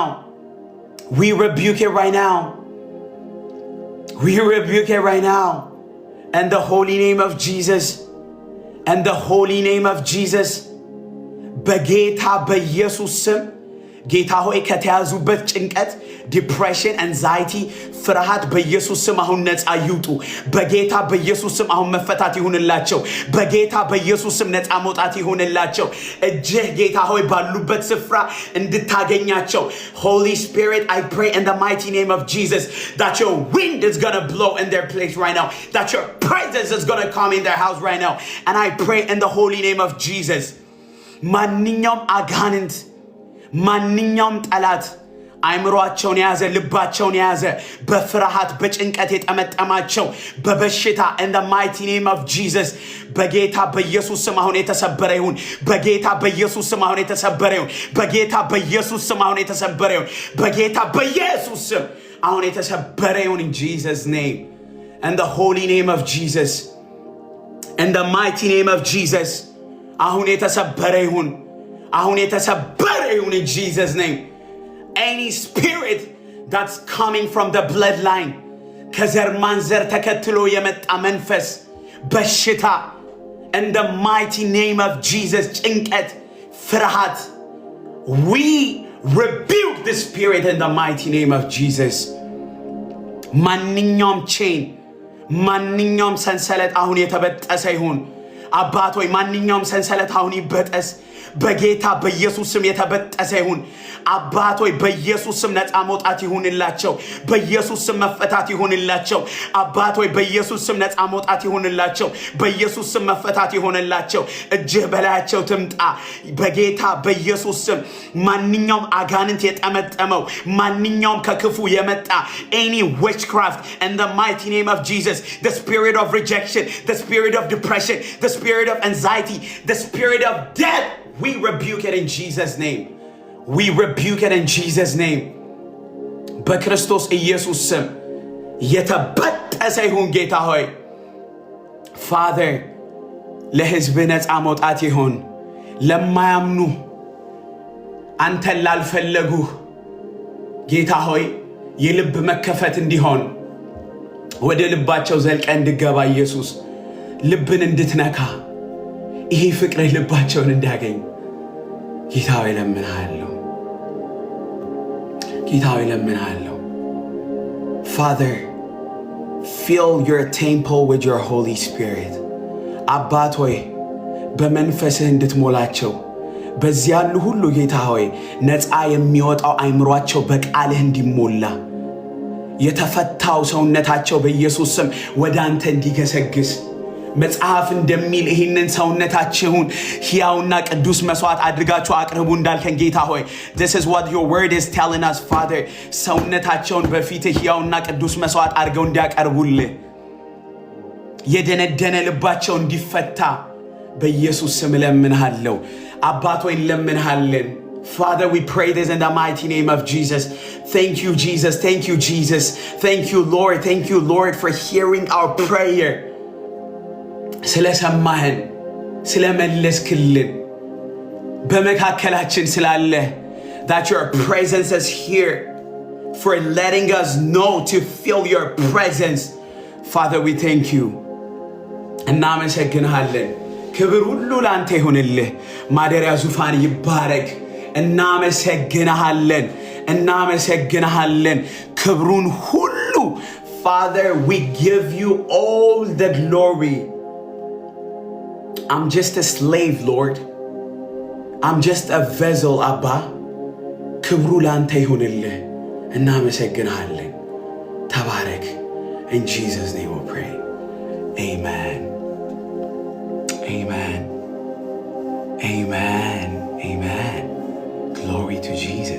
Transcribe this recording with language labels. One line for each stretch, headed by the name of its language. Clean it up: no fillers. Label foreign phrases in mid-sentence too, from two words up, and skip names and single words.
English: We rebuke it right now. We rebuke it right now. And the holy name of Jesus. And the holy name of Jesus.
Amharic: በጌታ በኢየሱስ ስም ጌታ ሆይ ከተያዙበት ጭንቀት
English: depression anxiety
Amharic: ፍርሃት በኢየሱስ ስም አሁን ነፃ ይውጡ። በጌታ በኢየሱስ ስም አሁን መፈታት ይሁንላቸው። በጌታ በኢየሱስ ስም ነፃ መውጣት ይሁንላቸው። እጅህ ጌታ ሆይ ባሉበት ስፍራ እንድታገኛቸው።
English: Holy Spirit, I pray in the mighty name of Jesus that your wind is going to blow in their place right now, that your presence is going to come in their house right now. And I pray in the holy name of Jesus,
Amharic: ማንኛውም አጋንንት ማንኛውም ጠላት አይምሮአቸውን ያዘ ልባቸውን ያዘ በፍርሃት በጭንቀት የጠመጠማቸው በበሽታ
English: in the mighty name of Jesus
Amharic: በጌታ በኢየሱስ ስም አሁን የተሰበረ ይሁን። በጌታ በኢየሱስ ስም አሁን የተሰበረ ይሁን። በጌታ በኢየሱስ ስም አሁን የተሰበረ ይሁን። በጌታ በኢየሱስ ስም አሁን የተሰበረ ይሁን
English: in Jesus name, in the holy name of Jesus, in the mighty name of Jesus
Amharic: አሁን የተሰበረ ይሁን። አሁን የተሰበረ ይሁን
English: in Jesus name. Any spirit that's coming from the bloodline,
Amharic: ከዘር ማንዘር ተከትሎ የመጣ መንፈስ በሽታ,
English: in the mighty name of Jesus,
Amharic: ጭንቀት, ፍርሃት,
English: we rebuke the spirit in the mighty name of Jesus.
Amharic: ማንኛውም chain, ማንኛውም ሰንሰለት አሁን የተበጠሰ ይሁን። አባት ሆይ ማንኛውም ሰንሰለት አሁን ይበጠስ በጌታ በኢየሱስ ስም የተበጠሰ ይሁን። አባት ሆይ በኢየሱስ ስም ነፃ መውጣት ይሁንላቸው። በኢየሱስ ስም መፈታት ይሁንላቸው። አባት ሆይ በኢየሱስ ስም ነፃ መውጣት ይሁንላቸው። በኢየሱስ ስም መፈታት ይሁንላቸው። እጅህ በላያቸው ትምጣ በጌታ በኢየሱስ ስም። ማንኛውም አጋንንት የጠመጠመው ማንኛውም ከክፉ የመጣ
English: any witchcraft in the mighty name of Jesus, the spirit of rejection, the spirit of depression, the spirit of anxiety, the spirit of death, we rebuke it in Jesus name. We rebuke it in Jesus name.
Amharic: በክርስቶስ ኢየሱስ ስም የተበጠሰ ይሁን ጌታ ሆይ። Father, ለሕዝብ ነፃ መውጣት ይሁን። ለማያምኑ አንተን ላልፈለጉ ጌታ ሆይ የልብ መከፈት እንዲሆን ወደ ልባቸው ዘልቀ እንድገባ ኢየሱስ ልብን እንድትነካ ይሄ ፍቅር ልባቸውን እንዲያገኝ ጌታ ሆይ ለምንሃለሁ። ጌታ ሆይ ለምንሃለሁ።
English: Father, fill your temple with your Holy Spirit.
Amharic: አባት ሆይ በመንፈስህ እንድትሞላቸው በዚያ ያሉ ሁሉ ጌታ ሆይ ነፃ የሚወጣው አይምሯቸው በቃልህ እንዲሞላ የተፈታው ሰውነታቸው በኢየሱስ ስም ወደ አንተ እንዲገሰግስ መጽሐፍ እንደሚል ይህንን ሰውነታችሁን ሕያውና ቅዱስ መስዋዕት አድርጋችሁ አቅርቡ እንዳልከን ጌታ ሆይ,
English: this is what your word is telling us, Father.
Amharic: ሰውነታቸውን በፊትህ ሕያውና ቅዱስ መስዋዕት አድርገው እንዲያቀርቡልህ የደነደነ ልባቸው እንዲፈታ በኢየሱስ ስም እለምንሃለሁ። አባት ሆይ እንለምንሃለን።
English: Father, we pray this in the mighty name of Jesus. Thank you, Jesus. Thank you, Jesus. Thank you, Lord. Thank you, Lord, for hearing our prayer.
Amharic: ስለሰማህን ስለመለስክልን በመካከላችን ስላለህ
English: that your presence is here, for letting us know to feel your presence. Father, we thank you.
Amharic: እናመሰግንሃለን። ክብር ሁሉ ላንተ ይሁንልህ። ማደሪያ ዙፋን ይባረክ። እናመሰግንሃለን። እናመሰግንሃለን። ክብሩን ሁሉ
English: Father, we give you all the glory. I'm just a slave, Lord. I'm just a vessel, Abba.
Amharic: ክብሩ ላንተ ይሁንልህ። እናመሰግንሃለን። ተባረክ።
English: In Jesus' name we pray. Amen. Amen. Amen. Amen. Glory to Jesus.